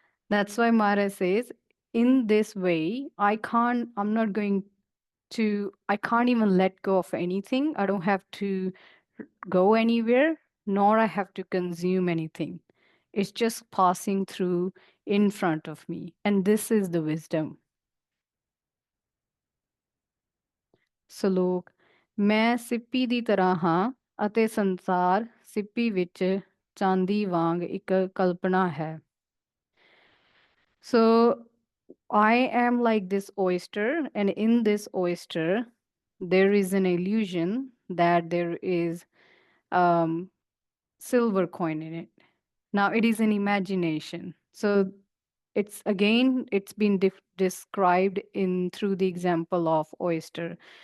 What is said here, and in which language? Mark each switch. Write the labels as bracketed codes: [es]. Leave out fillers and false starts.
[en] That's why Mara says, in this way, I'm not going to, I can't even let go of anything. I don't have to go anywhere, nor I have to consume anything. It's just passing through in front of me. And this is the wisdom. [pa] ਸਲੋਕ ਮੈਂ ਸਿੱਪੀ ਦੀ ਤਰ੍ਹਾਂ ਹਾਂ ਅਤੇ ਸੰਸਾਰ ਸਿੱਪੀ ਵਿੱਚ ਚਾਂਦੀ ਵਾਂਗ ਇੱਕ ਕਲਪਨਾ ਹੈ. [en] So I am like this oyster, and in this oyster, there is an illusion that there is silver coin in it. Now it is an imagination. So it's again, it's been described in through the example of oyster.